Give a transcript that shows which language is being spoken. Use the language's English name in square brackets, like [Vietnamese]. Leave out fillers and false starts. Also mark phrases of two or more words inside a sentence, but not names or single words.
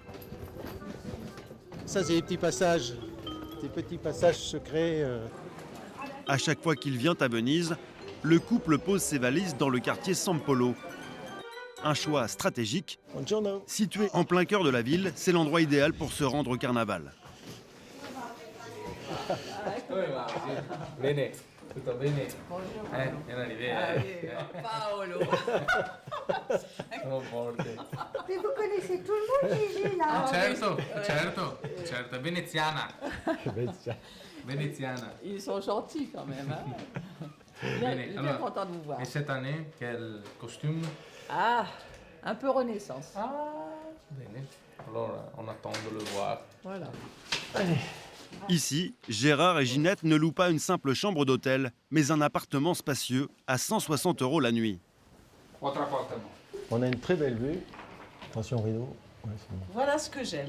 [French] Ça, c'est des petits passages secrets. À chaque fois qu'il vient à Venise, le couple pose ses valises dans le quartier San Polo. Un choix stratégique. [Italian] Buongiorno. [French] Situé en plein cœur de la ville, c'est l'endroit idéal pour se rendre au carnaval. [Italian] Bene, tutto bene? È arrivé. Paolo. Sono forte. [French] Mais vous connaissez tout le monde, Gigi, là. [Italian] Certo, è veneziana. Veneziana. [French] Ils sont gentils quand même. Hein. Bien, [Italian] Bene, [French] bien [Italian] allora, [French] content de vous voir. Et cette année, quel costume? Ah, un peu Renaissance. [Italian] Bene, allora [French] on attend de le voir. Voilà. Ici, Gérard et Ginette ne louent pas une simple chambre d'hôtel, mais un appartement spacieux à 160 € la nuit. On a une très belle vue. Attention rideau. Ouais, c'est bon. Voilà ce que j'aime.